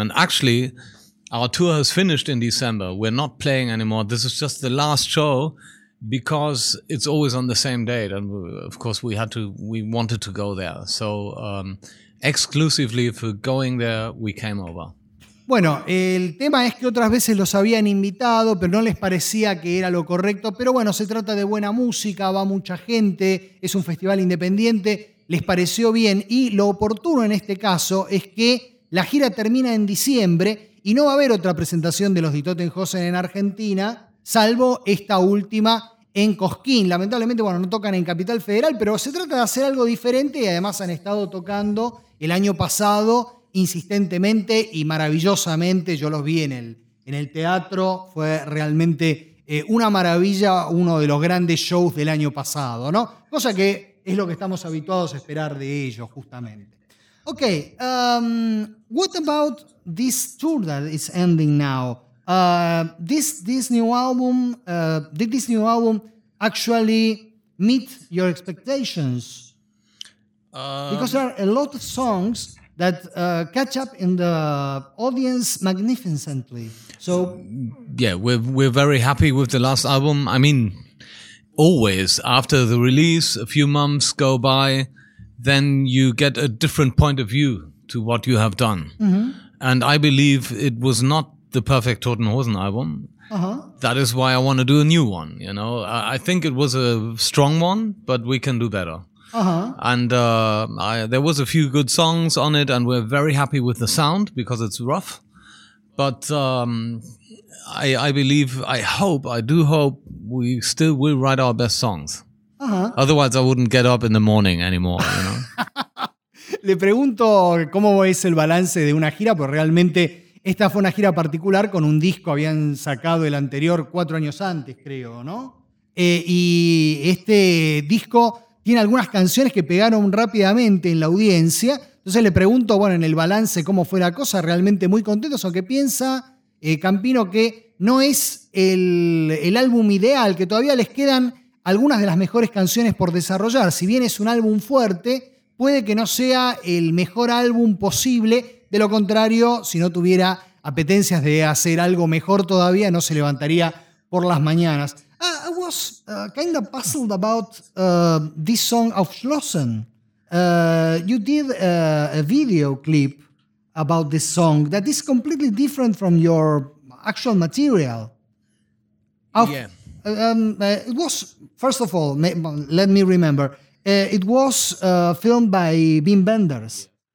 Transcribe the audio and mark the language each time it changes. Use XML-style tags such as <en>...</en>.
<en>And actually, our tour has finished in December. We're not playing anymore. This is just the last show. Because it's always on the same date, and of course we wanted to go there. So exclusively for going there, we came over.</en> <es>Bueno, el tema es que otras veces los habían invitado, pero no les parecía que era lo correcto. Pero bueno, se trata de buena música, va mucha gente, es un festival independiente, les pareció bien. Y lo oportuno en este caso es que la gira termina en diciembre y no va a haber otra presentación de los Die Toten Hosen en Argentina, salvo esta última en Cosquín. Lamentablemente, bueno, no tocan en Capital Federal, pero se trata de hacer algo diferente y además han estado tocando el año pasado insistentemente y maravillosamente. Yo los vi en el teatro, fue realmente una maravilla, uno de los grandes shows del año pasado, ¿no? Cosa que es lo que estamos habituados a esperar de ellos, justamente.</es> <en>Ok, what about this tour that is ending now? This new album, did this new album actually meet your expectations? Because there are a lot of songs that catch up in the audience magnificently. So yeah, we're very happy with the last album. I mean, always after the release, a few months go by, then you get a different point of view to what you have done. Mm-hmm. And I believe it was not the perfect Toten Hosen album. Uh-huh. That is why I want to do a new one. You know, I think it was a strong one, but we can do better. Uh-huh. And there was a few good songs on it, and we're very happy with the sound because it's rough. But I hope we still will write our best songs. Uh-huh. Otherwise, I wouldn't get up in the morning anymore. You know.</en> <es>Le pregunto cómo es el balance de una gira, pues realmente. Esta fue una gira particular con un disco, habían sacado el anterior 4 años antes, creo, ¿no? Y este disco tiene algunas canciones que pegaron rápidamente en la audiencia. Entonces le pregunto, bueno, en el balance, cómo fue la cosa. Realmente muy contentos, aunque piensa Campino que no es el álbum ideal, que todavía les quedan algunas de las mejores canciones por desarrollar. Si bien es un álbum fuerte, puede que no sea el mejor álbum posible. De lo contrario, si no tuviera apetencias de hacer algo mejor todavía, no se levantaría por las mañanas.</es> <en>I was kind of puzzled about this song of Schlossen. You did a video clip about this song that is completely different from your actual material. It was, first of all, let me remember, it was filmed by Wim Wenders.</en>